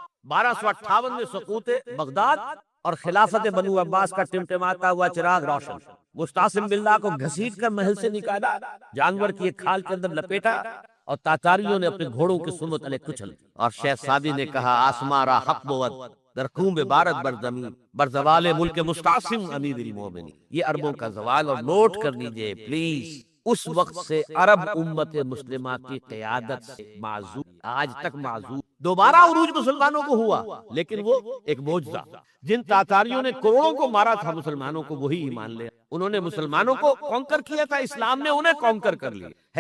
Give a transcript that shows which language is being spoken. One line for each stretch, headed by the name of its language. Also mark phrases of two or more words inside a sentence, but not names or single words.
Urdu: 1258 میں سقوط بغداد اور خلافت بنو عباس کا ٹمٹماتا ہوا چراغ روشن۔ مستعصم باللہ کو گھسیٹ کر محل سے نکالا، جانور کی ایک کھال کے اندر لپیٹا، اور تاتاریوں نے اپنے گھوڑوں کے سنو تلے کچل۔ اور شیخ سعدی نے کہا
Persian: آسماں را حق بود در خون بارد بر زمین بر زوال ملک مستعصم امیر المومنین۔
Urdu: یہ عربوں کا زوال، اور نوٹ کر لیجئے پلیز، اس وقت سے عرب امت مسلمہ کی قیادت سے معذور، آج تک معذور۔ دوبارہ عروج مسلمانوں کو ہوا، لیکن وہ ایک معجزہ۔ جن تاتاریوں نے کروڑوں کو مارا تھا مسلمانوں کو، وہی ایمان لے، انہوں نے مسلمانوں کو کانکر کیا تھا، اسلام نے انہیں کانکر کر لیا ہے۔